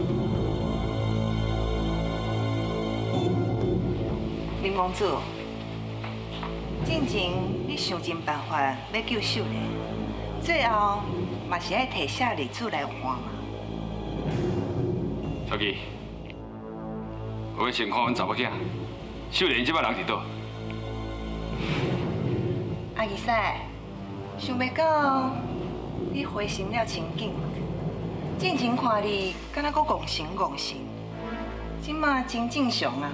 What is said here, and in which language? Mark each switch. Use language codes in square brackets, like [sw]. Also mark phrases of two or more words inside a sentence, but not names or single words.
[nan] 林公主，进前你想尽办法要救秀莲，最后嘛是爱摕夏丽珠来换嘛。小琪，我要先看阮查某囝，秀莲即摆人伫倒？阿姨师，想袂到你回心了真紧，进前看你敢若阁戆神戆神，即马真正常啊！